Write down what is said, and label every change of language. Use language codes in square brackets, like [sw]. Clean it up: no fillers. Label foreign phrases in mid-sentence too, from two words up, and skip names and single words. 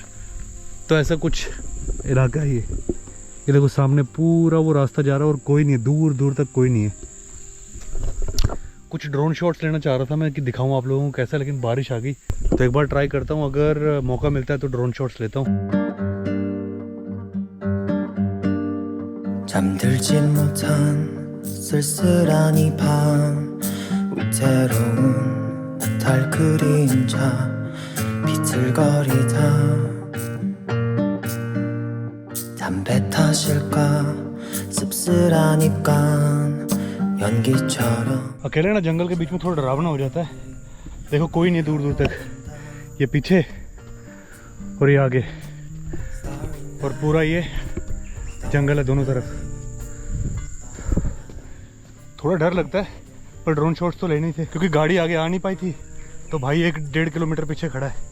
[hi] तो ऐसा कुछ इलाका है ये देखो सामने पूरा वो रास्ता जा रहा है और कोई नहीं है, दूर दूर तक कोई नहीं है। कुछ [en] drone shots [hi] लेना चाह रहा था मैं कि दिखाऊं आप लोगों को कैसा, लेकिन बारिश आ गई तो एक बार ट्राई करता हूं, अगर मौका मिलता है तो [en] drone shots [hi] लेता हूं। [ko] 잠들지 못한 쓸쓸한 이 밤 위태로운 나탈 그림자 비틀거리다 담배 탓일까 씁쓸한 입간 연기처럼 [hi] अकेले ना जंगल के बीच में थोड़ा डरावना हो जाता है। देखो कोई नहीं दूर दूर तक, ये पीछे और ये आगे, और पूरा ये जंगल है दोनों तरफ। थोड़ा डर लगता है, पर [en] drone shots [hi] तो लेने ही थे क्योंकि गाड़ी आगे आ नहीं पाई थी, तो भाई 1-1.5 किलोमीटर पीछे खड़ा है।